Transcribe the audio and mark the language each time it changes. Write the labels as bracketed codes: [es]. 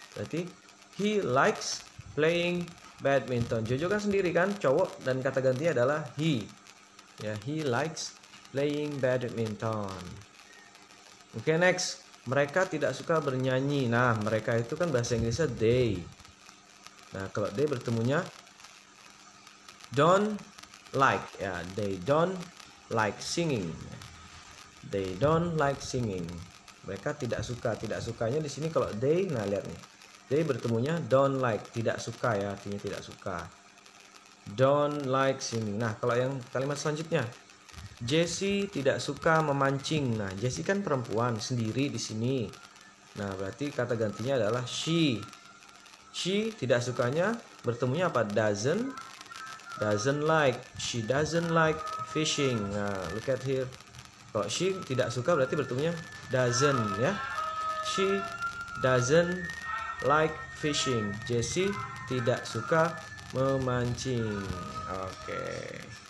[id] Berarti [en] he likes playing badminton. [id] Jojo kan sendiri kan, cowok, dan kata gantinya adalah he. [en] Ya, he likes playing badminton. [id] Oke, next. Mereka tidak suka bernyanyi. Nah, mereka itu kan bahasa Inggrisnya they. [en] Nah, kalau they bertemunya don't like ya, they don't like singing. They don't like singing. [id] Mereka tidak suka. Tidak sukanya di sini kalau they, nah lihat nih. They bertemunya don't like, tidak suka ya, artinya tidak suka. [en] Don't like singing. [id] Nah, kalau yang kalimat selanjutnya, Jessie tidak suka memancing. Nah, Jessie kan perempuan sendiri di sini. Nah, berarti kata gantinya adalah she. She tidak sukanya bertemunya apa? [en] Doesn't like. She doesn't like fishing. Nah, look at here. [id] Kalau she tidak suka berarti bertemunya doesn't ya. [en] She doesn't like fishing. [id] Jessie tidak suka memancing. Okay.